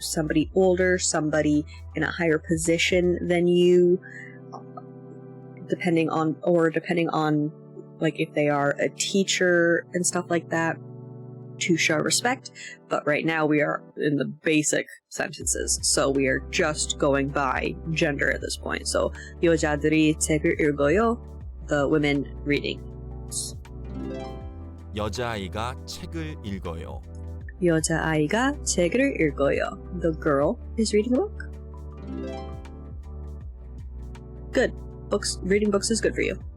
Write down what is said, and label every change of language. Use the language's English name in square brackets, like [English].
[English] Somebody older, somebody in a higher position than you, depending on like if they are a teacher and stuff like that, to show respect. But right now we are in the basic sentences, so we are just going by gender at this point. [Korean] So 여자들이 책을 읽어요, the women reading. 여자아이가 책을 읽어요. 여자아이가 책을 읽어요. [English] The girl is reading a book. Good. Reading books is good for you.